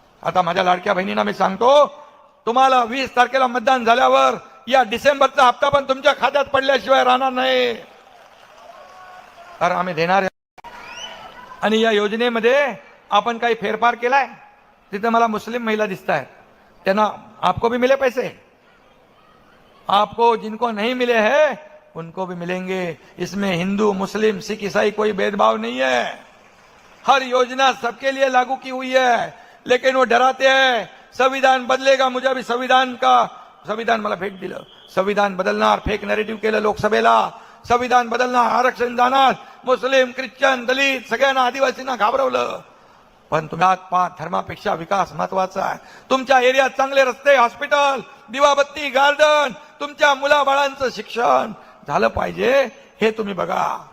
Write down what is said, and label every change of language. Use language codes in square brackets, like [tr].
[mr] आता माझ्या लाडक्या बहिणींना मी सांगतो, तुम्हाला 20 तारखेला मतदान झाल्यावर या डिसेंबरचा हप्ता पण तुमच्या खात्यात पडल्याशिवाय राहणार नाही, तर आम्ही देणार आहे. आणि या योजनेमध्ये आपण काही फेरफार केलाय. तिथे मला मुस्लिम महिला दिसत आहेत, त्यांना [hi] आपको भी मिले पैसे, आपको जिनको नहीं मिले हैं उनको भी मिलेंगे. इसमें हिंदू मुस्लिम सिख ईसाई कोई भेदभाव नहीं है. हर योजना सबके लिए लागू की हुई है. लेकिन वो डराते हैं संविधान बदलेगा. मुझे अभी [mr] संविधान मला भेट दिलं. संविधान बदलणार, फेक नॅरेटिव्ह केलं लोकसभेला. संविधान बदलणार, आरक्षण जाणार, मुस्लिम ख्रिश्चन दलित सगळ्यांना आदिवासींना घाबरवलं. पण तुम्ही धर्मापेक्षा विकास महत्वाचा आहे. तुमच्या एरियात चांगले रस्ते, हॉस्पिटल, दिवाबत्ती, गार्डन, तुमच्या मुलाबाळांचं शिक्षण झालं पाहिजे, हे तुम्ही बघा.